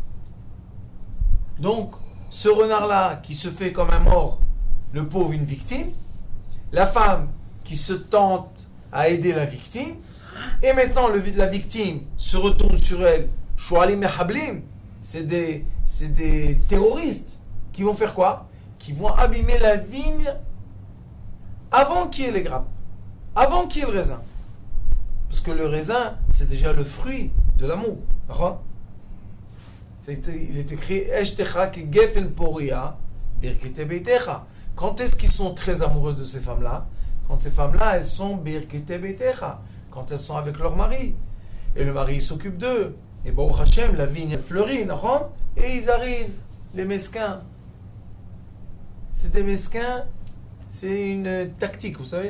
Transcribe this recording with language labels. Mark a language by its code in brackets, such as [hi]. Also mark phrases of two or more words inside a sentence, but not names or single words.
[fr] Donc, ce renard-là qui se fait comme un mort, le pauvre, une victime, la femme qui se tente à aider la victime, et maintenant la victime se retourne sur elle, Shualim et Hablim, c'est des terroristes qui vont faire quoi? Qui vont abîmer la vigne avant qu'il y ait les grappes, avant qu'il y ait le raisin. Parce que le raisin, c'est déjà le fruit de l'amour. D'accord? Il est écrit [he] אשתך כגפן פוריה בירכתי ביתך. [fr] Quand est-ce qu'ils sont très amoureux de ces femmes-là? Quand ces femmes-là, elles sont [he] בירכתי ביתך, [fr] quand elles sont avec leur mari. Et le mari s'occupe d'eux. Et [he] ברוך השם, [fr] la vigne elle fleurit, d'accord? Et ils arrivent, les mesquins. C'est des mesquins, c'est une tactique, vous savez.